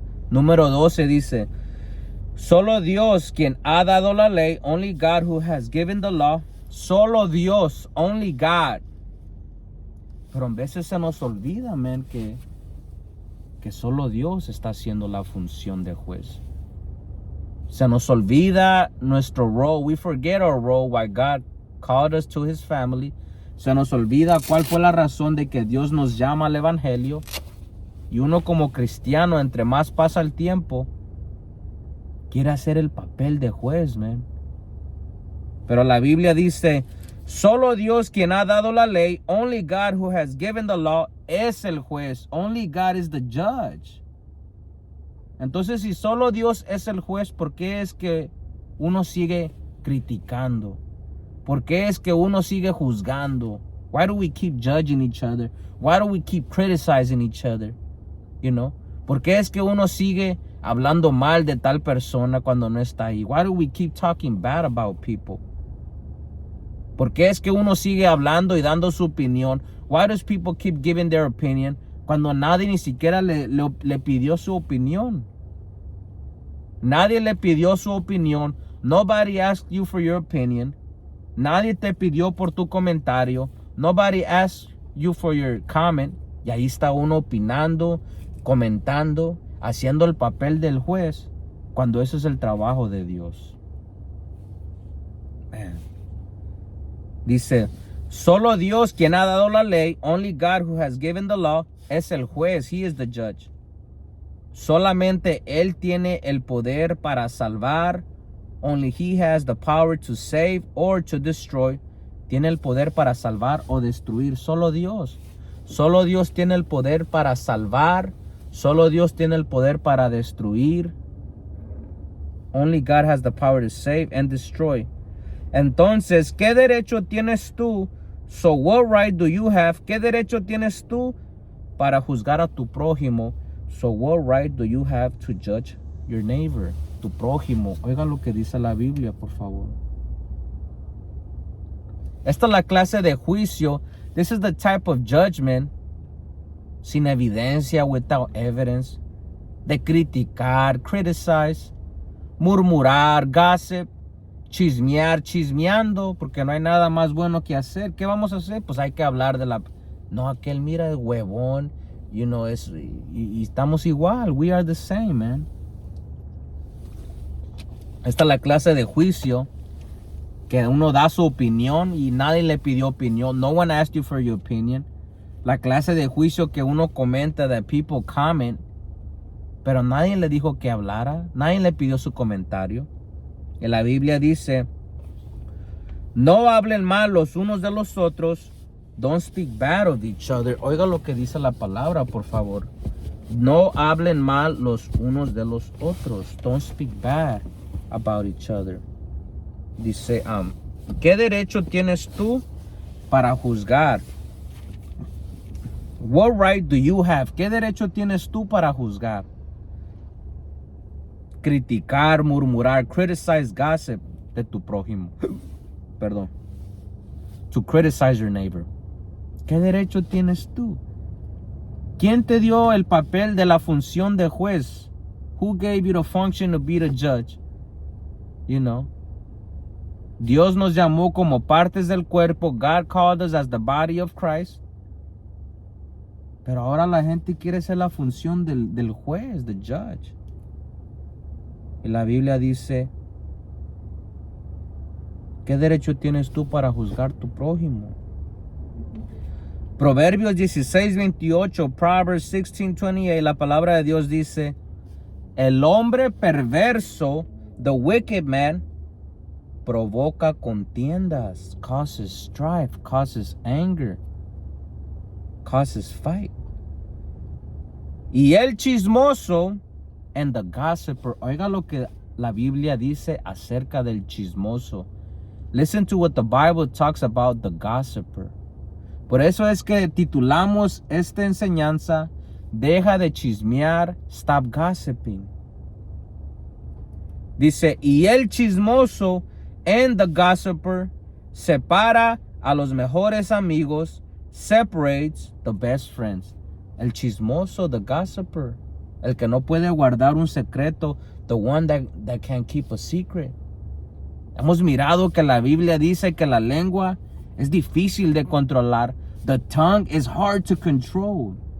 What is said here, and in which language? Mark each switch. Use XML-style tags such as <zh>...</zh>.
<es>Número 12 dice, solo Dios quien ha dado la ley,</es> <en>only God who has given the law, solo Dios, only God,</en> <es>Pero en veces se nos olvida, man, que solo Dios está haciendo la función de juez. Se nos olvida nuestro role.</es> <en>We forget our role, why God called us to His family.</en> <es>Se nos olvida cuál fue la razón de que Dios nos llama al evangelio. Y uno como cristiano, entre más pasa el tiempo, quiere hacer el papel de juez, man. Pero la Biblia dice, solo Dios quien ha dado la ley,</es> <en>only God who has given the law,</en> <es>es el juez.</es> <en>Only God is the judge.</en> <es>Entonces, si solo Dios es el juez, ¿por qué es que uno sigue criticando? ¿Por qué es que uno sigue juzgando?</es> <en>Why do we keep judging each other? Why do we keep criticizing each other? You know?</en> <es>¿Por qué es que uno sigue hablando mal de tal persona cuando no está ahí?</es> <en>Why do we keep talking bad about people?</en> <es>¿Por qué es que uno sigue hablando y dando su opinión?</es> <en>Why does people keep giving their opinion</en> <es>cuando nadie ni siquiera le pidió su opinión? Nadie le pidió su opinión.</es> <en>Nobody asked you for your opinion.</en> <es>Nadie te pidió por tu comentario.</es> <en>Nobody asked you for your comment.</en> <es>Y ahí está uno opinando, comentando, haciendo el papel del juez, cuando eso es el trabajo de Dios. Man. Dice, solo Dios quien ha dado la ley,</es> <en>only God who has given the law,</en> <es>es el juez.</es> <en>He is the judge.</en> <es>Solamente Él tiene el poder para salvar.</es> <en>Only He has the power to save or to destroy.</en> <es>Tiene el poder para salvar o destruir. Solo Dios. Solo Dios tiene el poder para salvar. Solo Dios tiene el poder para destruir.</es> <en>Only God has the power to save and destroy.</en> <es>Entonces, ¿qué derecho tienes tú?</es> <en>So what right do you have?</en> <es>¿Qué derecho tienes tú para juzgar a tu prójimo?</es> <en>So what right do you have to judge your neighbor?</en> <es>Tu prójimo. Oigan lo que dice la Biblia, por favor. Esta es la clase de juicio.</es> <en>This is the type of judgment,</en> <es>sin evidencia,</es> <en>without evidence,</en> <es>de criticar, criticize, murmurar, gossip, chismear, chismeando, porque no hay nada más bueno que hacer. ¿Qué vamos a hacer? Pues hay que hablar de la... No, aquel mira el huevón,</es> <en>you know,</en> <es>y estamos igual.</es> <en>We are the same, man.</en> <es>Esta es la clase de juicio que uno da su opinión y nadie le pidió opinión.</es> <en>No one asked you for your opinion.</en> <es>La clase de juicio que uno comenta,</es> <en>that people comment,</en> <es>pero nadie le dijo que hablara. Nadie le pidió su comentario. Y la Biblia dice, no hablen mal los unos de los otros.</es> <en>Don't speak bad of each other.</en> <es>Oiga lo que dice la palabra, por favor. No hablen mal los unos de los otros.</es> <en>Don't speak bad about each other.</en> <es>Dice, ¿qué derecho tienes tú para juzgar?</es> <en>What right do you have?</en> <es>¿Qué derecho tienes tú para juzgar? Criticar, murmurar,</es> <en>criticize, gossip</en> <es>de tu prójimo. Perdón.</es> <en>To criticize your neighbor.</en> <es>¿Qué derecho tienes tú? ¿Quién te dio el papel de la función de juez?</es> <en>Who gave you the function to be the judge? You know.</en> <es>Dios nos llamó como partes del cuerpo.</es> <en>God called us as the body of Christ.</en> <es>Pero ahora la gente quiere ser la función del juez,</es> <en>the judge.</en> <es>Y la Biblia dice, ¿qué derecho tienes tú para juzgar tu prójimo? Proverbios 16:28,</es> <en>Proverbs 16:28,</en> <es>la palabra de Dios dice, el hombre perverso,</es> <en>the wicked man,</en> <es>provoca contiendas,</es> <en>causes strife, causes anger, causes fight.</en> <es>Y el chismoso,</es> <en>and the gossiper,</en> <es>oiga lo que la Biblia dice acerca del chismoso.</es> <en>Listen to what the Bible talks about the gossiper.</en> <es>Por eso es que titulamos esta enseñanza, deja de chismear,</es> <en>stop gossiping.</en> <es>Dice, y el chismoso</es> <en>and the gossiper</en> <es>separa a los mejores amigos,</es> <en>separates the best friends.</en> <es>El chismoso,</es> <en>the gossiper,</en> <es>el que no puede guardar un secreto,</es> <en>the one that can't keep a secret.</en> <es>Hemos mirado que la Biblia dice que la lengua es difícil de controlar,</es> <en>The tongue is hard to control.</en>